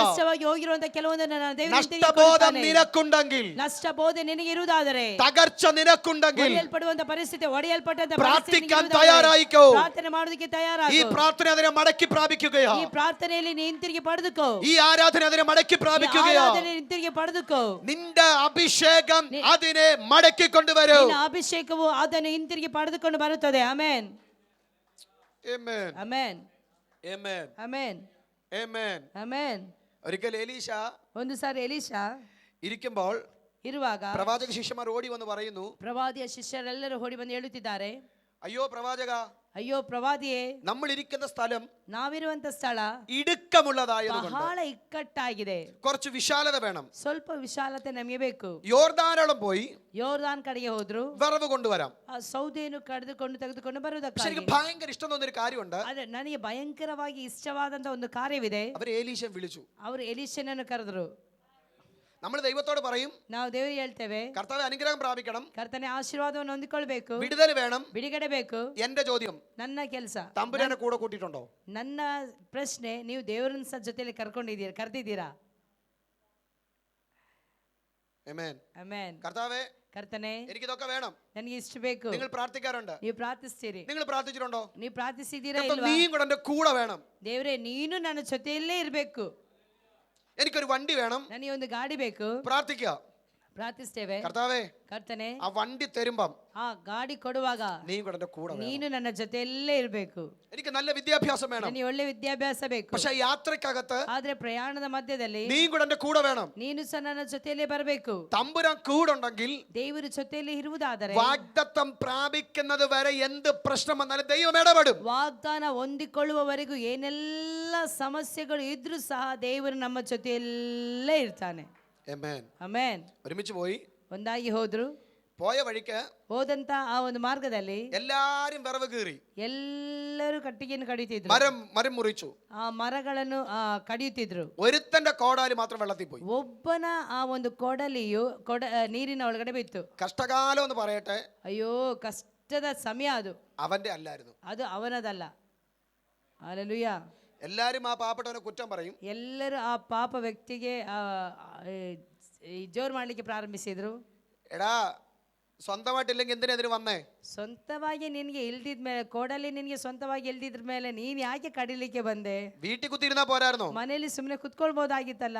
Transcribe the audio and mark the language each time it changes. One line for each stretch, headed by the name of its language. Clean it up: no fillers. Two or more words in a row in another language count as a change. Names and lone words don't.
Kannada: ನಷ್ಟವಾಗಿ ಹೋಗಿರುವಂತಹ ಕೆಲವೊಂದನ್ನು ನನ್ನ ದೇವರು
Malayalam: നഷ്ടബോധം നിനക്കുണ്ടെങ്കിൽ,
Kannada: ನಷ್ಟ ಬೋಧೆ ನಿನಗೆ ಇರುವುದಾದರೆ,
Malayalam: തകർച്ച നിനക്കുണ്ടെങ്കിൽ,
Kannada: ಒಡೆಯಲ್ಪಡುವಂತ ಪರಿಸ್ಥಿತಿ, ಒಡೆಯಲ್ಪಟ್ಟಂತ
Malayalam: പ്രാർത്ഥിക്കാൻ തയ്യാറായിക്കോ.
Kannada: ಪ್ರಾರ್ಥನೆ ಮಾಡೋದಕ್ಕೆ ತಯಾರಾಗು.
Malayalam: ഈ പ്രാർത്ഥന അതിനെ മടക്കി പ്രാപിക്കുകയാ.
Kannada: ಈ ಪ್ರಾರ್ಥನೆಯಲ್ಲಿ ನೀ ಹಿಂತಿರುಗಿ ಪಡೆದುಕೋ.
Malayalam: ഈ ആരാധന അതിനെ മടക്കി പ്രാപിക്കുകയാ.
Kannada: ಹಿಂತಿರುಗಿ ಪಡೆದುಕೋ.
Malayalam: നിന്റെ അഭിഷേകം അതിനെ മടക്കി കൊണ്ടുവരും.
Kannada: ನಿನ್ನ ಅಭಿಷೇಕವು ಅದನ್ನು ಹಿಂತಿರುಗಿ ಪಡೆದುಕೊಂಡು ಬರುತ್ತದೆ. ಆಮೆನ್. Amen. ಆಮೆನ್. Amen. ಆಮೆನ್ Amen. ಆಮೆನ್.
Malayalam: ഒരിക്കൽ എലീശ
Kannada: ಒಂದು ಸಾರಿ ಎಲೀಷಾ
Malayalam: ഇരിക്കുമ്പോൾ
Kannada: ಇರುವಾಗ
Malayalam: പ്രവാചക ശിഷ്യന്മാർ ഓടി വന്ന് പറയുന്നു,
Kannada: ಪ್ರವಾದಿಯ ಶಿಷ್ಯರೆಲ್ಲರೂ ಓಡಿ ಬಂದು ಹೇಳುತ್ತಿದ್ದಾರೆ,
Malayalam: അയ്യോ പ്രവാചക,
Kannada: ಅಯ್ಯೋ ಪ್ರವಾದಿಯೇ,
Malayalam: നമ്മൾ ഇരിക്കുന്ന സ്ഥലം
Kannada: ನಾವಿರುವಂತ ಸ್ಥಳ
Malayalam: ഇടുക്കമുള്ളതായതുകൊണ്ട്
Kannada: ಬಹಳ ಇಕ್ಕಟ್ಟಾಗಿದೆ,
Malayalam: കുറച്ച് വിശാലത വേണം.
Kannada: ಸ್ವಲ್ಪ ವಿಶಾಲತೆ ನಮಗೆ ಬೇಕು.
Malayalam: യോർദാനോളം പോയി
Kannada: ಯೋರ್ದಾನ್ ಕಡೆಗೆ ಹೋದ್ರು,
Malayalam: വിറവ് കൊണ്ടുവരാം.
Kannada: ಆ ಸೌದೆಯನ್ನು ತೆಗೆದುಕೊಂಡು
Malayalam: പക്ഷെ
Kannada: ಬರುವುದಕ್ಕಾಗಿ.
Malayalam: എനിക്ക് ഭയങ്കര ഇഷ്ടം തോന്നിയൊരു കാര്യമുണ്ട്.
Kannada: ಆದ್ರೆ ನನಗೆ ಭಯಂಕರವಾಗಿ ಇಷ್ಟವಾದಂತ ಒಂದು ಕಾರ್ಯವಿದೆ.
Malayalam: അവർ ഏലീശൻ വിളിച്ചു.
Kannada: ಅವರು ಎಲೀಷನನ್ನು ಕರೆದ್ರು.
Malayalam: നമ്മൾ ദൈവത്തോട് പറയും,
Kannada: ನಾವು ದೇವರಿಗೆ ಹೇಳ್ತೇವೆ,
Malayalam: കർത്താവ് അനുഗ്രഹം പ്രാപിക്കണം,
Kannada: ಕರ್ತನೆ ಆಶೀರ್ವಾದವನ್ನು ಹೊಂದಿಕೊಳ್ಬೇಕು,
Malayalam: വിടുതൽ വേണം.
Kannada: ಬಿಡುಗಡೆ ಬೇಕು.
Malayalam: എന്റെ ചോദ്യം,
Kannada: ನನ್ನ ಕೆಲಸ,
Malayalam: തമ്പുരാനെ കൂടെ കൂട്ടിയിട്ടുണ്ടോ?
Kannada: ನನ್ನ ಪ್ರಶ್ನೆ, ನೀವು ದೇವರನ್ನ ಜೊತೆಲಿ ಕರೆದಿದ್ದೀರಾ?
Malayalam: ആമേൻ.
Kannada: ಆಮೆನ್.
Malayalam: കർത്താവേ,
Kannada: ಕರ್ತನೆ,
Malayalam: എനിക്കിതൊക്കെ വേണം.
Kannada: ನನಗೆ ಇಷ್ಟು ಬೇಕು.
Malayalam: നിങ്ങൾ പ്രാർത്ഥിക്കാറുണ്ട്.
Kannada: ನೀವು ಪ್ರಾರ್ಥಿಸ್ತೀರಿ.
Malayalam: നിങ്ങൾ പ്രാർത്ഥിച്ചിട്ടുണ്ടോ?
Kannada: ನೀವು ಪ್ರಾರ್ಥಿಸಿದ್ದೀರಾ
Malayalam: കർത്താവ്,
Kannada: ಇಲ್ವಾ?
Malayalam: നീയും കൂടെ എന്റെ കൂടെ വേണം.
Kannada: ದೇವರೇ, ನೀನು ನನ್ನ ಜೊತೆಯಲ್ಲೇ ಇರಬೇಕು.
Malayalam: എനിക്കൊരു വണ്ടി വേണം.
Kannada: ನನಗೆ ಒಂದು ಗಾಡಿ ಬೇಕು.
Malayalam: പ്രാർത്ഥിക്കുക.
Kannada: ಪ್ರಾರ್ಥಿಸ್ತೇವೆ.
Malayalam: കർത്താവേ,
Kannada: ಕರ್ತನೆ,
Malayalam: ആ വണ്ടി തരുമ്പം
Kannada: ಆ ಗಾಡಿ ಕೊಡುವಾಗ
Malayalam: നീയും കൂടെ എന്റെ കൂടെ വേണം.
Kannada: ನೀನು ನನ್ನ ಜೊತೆಯಲ್ಲೇ ಇರಬೇಕು.
Malayalam: എനിക്ക് നല്ല വിദ്യാഭ്യാസം വേണം.
Kannada: ನನಗೆ ಒಳ್ಳೆ ವಿದ್ಯಾಭ್ಯಾಸ ಬೇಕು.
Malayalam: പക്ഷെ യാത്രക്കകത്ത്
Kannada: ಆದ್ರೆ ಪ್ರಯಾಣದ ಮಧ್ಯದಲ್ಲಿ
Malayalam: നീയും കൂടെ എന്റെ കൂടെ വേണം.
Kannada: ನೀನು ಸಹ ನನ್ನ ಜೊತೆಯಲ್ಲೇ ಬರಬೇಕು.
Malayalam: തമ്പുരാൻ കൂടുണ്ടെങ്കിൽ
Kannada: ದೇವರು ಜೊತೆಯಲ್ಲಿ ಇರುವುದಾದರೆ
Malayalam: വാഗ്ദത്തം പ്രാപിക്കുന്നത് വരെ എന്ത് പ്രശ്നം വന്നാലും ദൈവം ഇടപെടും.
Kannada: ವಾಗ್ದಾನ ಹೊಂದಿಕೊಳ್ಳುವವರೆಗೂ ಏನೆಲ್ಲ ಸಮಸ್ಯೆಗಳು ಇದ್ರೂ ಸಹ ದೇವರು ನಮ್ಮ ಜೊತೆಯಲ್ಲೇ ಇರ್ತಾನೆ.
Malayalam: ആമേൻ.
Kannada: ಆಮೆನ್.
Malayalam: ഒരുമിച്ച് പോയി.
Kannada: ಒಂದಾಗಿ ಹೋದ್ರು.
Malayalam: പോയ വഴിക്ക്
Kannada: ಹೋದಂತ ಆ ಒಂದು ಮಾರ್ಗದಲ್ಲಿ
Malayalam: എല്ലാരും വിറവ് കീറി,
Kannada: ಎಲ್ಲರೂ ಕಟ್ಟಿಗೆಯನ್ನು ಕಡಿಯುತ್ತಿದ್ರು.
Malayalam: മരം മുറിച്ചു.
Kannada: ಆ ಮರಗಳನ್ನು ಕಡಿಯುತ್ತಿದ್ರು.
Malayalam: ഒരുത്തന്റെ കോടാലി മാത്രം വെള്ളത്തിൽ പോയി.
Kannada: ಒಬ್ಬನ ಆ ಒಂದು ಕೊಡಲಿಯು ನೀರಿನ ಒಳಗಡೆ ಬಿತ್ತು.
Malayalam: കഷ്ടകാലം എന്ന് പറയട്ടെ,
Kannada: ಅಯ್ಯೋ, ಕಷ್ಟದ ಸಮಯ ಅದು.
Malayalam: അവന്റെ അല്ലായിരുന്നു.
Kannada: ಅದು ಅವನದಲ್ಲ. ಹಲ್ಲೆಲೂಯಾ.
Malayalam: എല്ലാരും ആ പാവപ്പെട്ടവനെ കുറ്റം പറയും.
Kannada: ಎಲ್ಲರೂ ಆ ಪಾಪ ವ್ಯಕ್ತಿಗೆ ಜೋರು ಮಾಡಲಿಕ್ಕೆ ಪ್ರಾರಂಭಿಸಿದ್ರು.
Malayalam: എടാ, സ്വന്തമായിട്ടില്ലെങ്കിൽ എന്തിനാ ഇതിന് വന്നേ?
Kannada: ಸ್ವಂತವಾಗಿ ನಿನಗೆ ಇಲ್ದಿದ ಮೇಲೆ, ಕೊಡಲಿ ನಿನಗೆ ಸ್ವಂತವಾಗಿ ಇಲ್ದಿದ್ರ ಮೇಲೆ ನೀನ್ ಯಾಕೆ ಕಡಿಲಿಕ್ಕೆ ಬಂದೆ?
Malayalam: വീട്ടിൽ കുത്തിയിരുന്നാ പോരായിരുന്നോ?
Kannada: ಮನೆಯಲ್ಲಿ ಸುಮ್ಮನೆ ಕುತ್ಕೊಳ್ಬಹುದಾಗಿತ್ತಲ್ಲ.